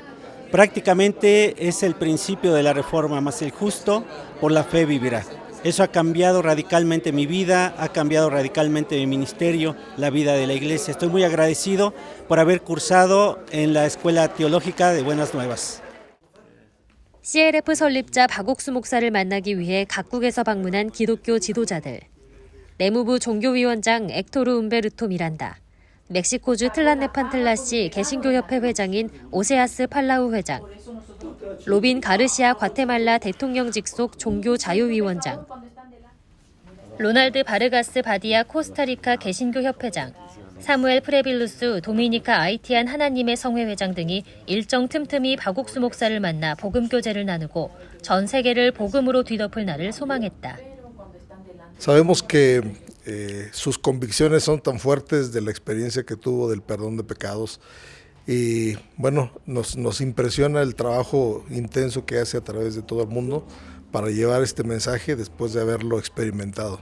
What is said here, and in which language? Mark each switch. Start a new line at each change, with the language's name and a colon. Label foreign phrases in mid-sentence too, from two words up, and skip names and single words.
Spanish: Prácticamente es el principio de la reforma, más el justo por la fe vivirá. Eso ha cambiado radicalmente mi vida, ha cambiado radicalmente mi ministerio, la vida de la iglesia. Estoy muy agradecido por haber cursado en la Escuela Teológica de Buenas Nuevas.
Korean: CLF 설립자 박옥수 목사를 만나기 위해 각국에서 방문한 기독교 지도자들. 내무부 종교위원장 엑토르 움베르토 미란다, 멕시코주 틀란네판틀라시 개신교협회 회장인 오세아스 팔라우 회장, 로빈 가르시아 과테말라 대통령 직속 종교자유위원장, 로날드 바르가스 바디아 코스타리카 개신교협회장, 사무엘 프레빌루스 도미니카 아이티안 하나님의 성회 회장 등이 일정 틈틈이 박옥수 목사를 만나 복음교제를 나누고 전 세계를 복음으로 뒤덮을 날을 소망했다.
Spanish: Sabemos que sus convicciones son tan fuertes de la experiencia que tuvo del perdón de pecados y bueno, nos impresiona el trabajo intenso que hace a través de todo el mundo para llevar este mensaje después de haberlo experimentado.